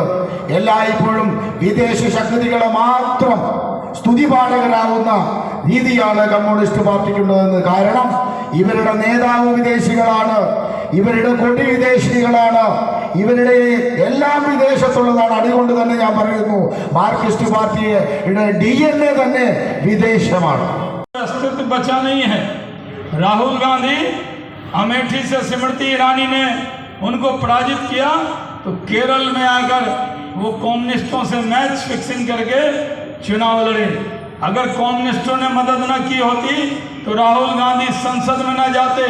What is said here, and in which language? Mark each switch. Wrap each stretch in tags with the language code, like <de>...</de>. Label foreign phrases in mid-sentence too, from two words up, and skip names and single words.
<ml>എല്ലായ്പ്പോഴും വിദേശ ശക്തികളെ മാത്രം സ്തുതിപാഠകരാകുന്ന രീതിയാണ് കമ്മ്യൂണിസ്റ്റ് പാർട്ടിക്കുള്ളതെന്ന്. കാരണം ഇവരുടെ നേതാവ് വിദേശികളാണ്, ഇവരുടെ കൊടി വിദേശികളാണ്, ഇവരുടെ എല്ലാം വിദേശത്തുള്ളതാണ്. അതുകൊണ്ട് തന്നെ ഞാൻ പറയുന്നു, മാർക്സിസ്റ്റ് പാർട്ടിയുടെ DNA തന്നെ വിദേശമാണ്.</ml> <hi>अस्तित्व बचा नहीं है। राहुल गांधी अमेठी से स्मृति ईरानी ने उनको पराजित किया तो केरल में आकर वो कम्युनिस्टों से</hi> <en>match fixing</en> <hi>करके चुनाव लड़े। अगर कम्युनिस्टों ने मदद न की होती तो राहुल गांधी संसद में न जाते।</hi>